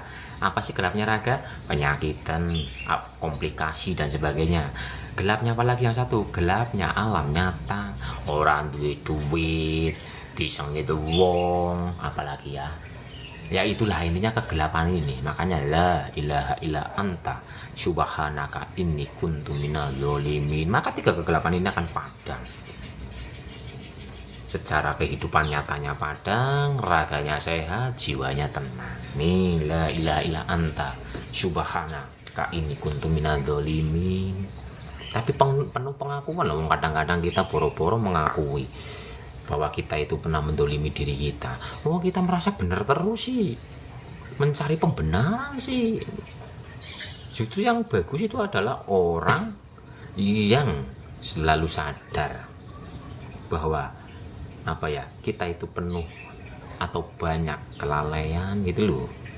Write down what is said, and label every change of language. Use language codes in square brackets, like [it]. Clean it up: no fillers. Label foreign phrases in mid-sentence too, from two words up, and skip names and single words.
[id] Apa sih gelapnya raga? Penyakitan, komplikasi dan sebagainya. Gelapnya apalagi yang satu? Gelapnya alam nyata. Orang duit, disengit wong, apalagi ya. Ya itulah intinya kegelapan ini. [ar] Makanya لا إله إلا أنت سبحانك إني كنت من الظالمين. [id] Maka 3 kegelapan ini akan padam. Secara kehidupan nyatanya padang, raganya sehat, jiwanya tenang. [ar] Nih لا إله إلا أنت سبحانك إني كنت من الظالمين. [id] Tapi penuh pengakuan loh. Kadang-kadang kita boro-boro mengakui bahwa kita itu pernah mendolimi diri kita. Oh, kita merasa benar terus sih, mencari pembenaran sih. Justru yang bagus itu adalah orang yang selalu sadar bahwa apa ya, kita itu penuh atau banyak kelalaian gitu loh.